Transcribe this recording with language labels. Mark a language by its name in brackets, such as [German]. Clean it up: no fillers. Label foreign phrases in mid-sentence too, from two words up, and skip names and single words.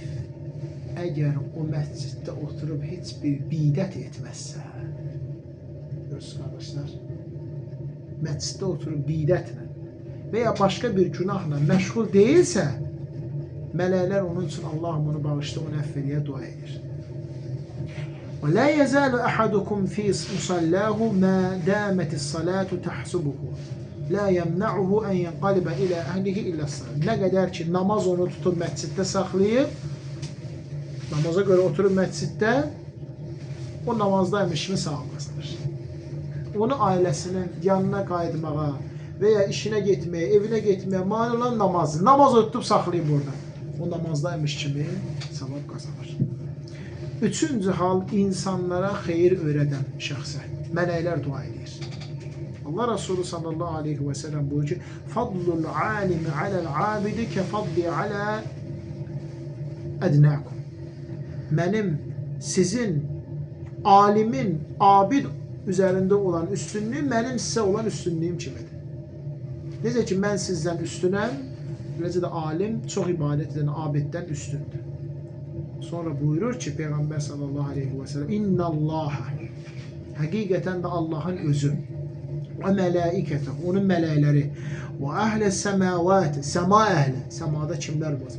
[Azerbaijani] Əgər o məsciddə oturub heç bir bidət etməzsə, görürsünüz qardaşlar, məsciddə oturub bidətlə və ya başqa bir günahla məşğul deyilsə, mələklər onun üçün Allahım onu bağışla, onu əff eləyə dua edir. [Arabic] ولا يزال أحدكم في مصلاه ما دامت الصلاة تحبسه. لا يمنعه أن ينقلب إلى أهله إلا الصلاة. [Azerbaijani] Nə qədər ki, namaz onu tutub məsciddə saxlayıb, namaza görə oturub məsciddə, o namazdaymış kimi savab qazanır. Onu ailəsinin yanına qayıtmağa və ya işinə getməyə, evinə getməyə mane olan namazı. Namaz tutub saxlayıb orada. O namazdaymış kimi savab qazanır. Üçüncü hal, insanlara xeyir öyrədən şəxsə. Mələklər dua edir. [Turkish] Allah Resulü [Arabic] صلى الله عليه وسلم [Turkish] buyuruyor ki [Arabic] فضل العالم على العابد كفضلي على أدناكم. [Turkish] Benim sizin alimin abid üzerinde olan üstünlüğüm benim size olan üstünlüğüm kimidir. [Azerbaijani] Necə ki mən sizdən üstünəm, necə də alim çox ibadət edən abiddən üstündür. Sonra buyurur ki Peyğəmbər [Arabic] صلى الله عليه وسلم [Azerbaijani] İnnallaha, həqiqətən də Allahın özü və mələikətə, onun mələkləri və [Arabic] أهل السماوات, [Azerbaijani] səma əhli, səmada kimlər var?